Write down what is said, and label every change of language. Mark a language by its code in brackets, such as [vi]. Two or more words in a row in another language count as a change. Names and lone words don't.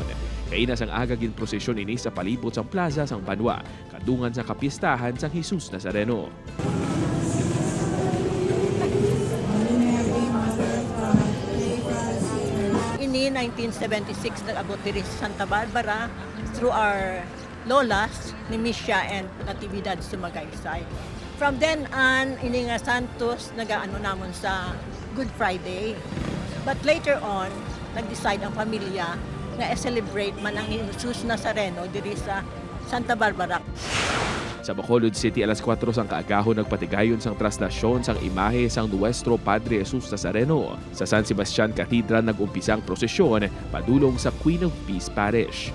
[hil] Kay na sang aga gin prosesyon ini sa palibot sang plaza sang Banwa, kadungan sa kapistahan sang Jesus Nazareno. Ini 1976 nag-abot diri sa Santa Barbara [en] through our lolas [hil] ni Misha and Natividad Sumagaysay. [en] From then on, [hil] ini nga Santos nagaano namon sa Good Friday. [en] But later on, [hil] nag-decide ang pamilya nga i-celebrate man ang Jesus Nazareno diri sa Santa Barbara. Sa Bacolod City, alas 4 sang kaagahon nagpatigayon sang traslasyon sang imahe sang Nuestro Padre Jesus Nazareno. Sa San Sebastian Cathedral nag-umpisang prosesyon padulong sa Queen of Peace Parish.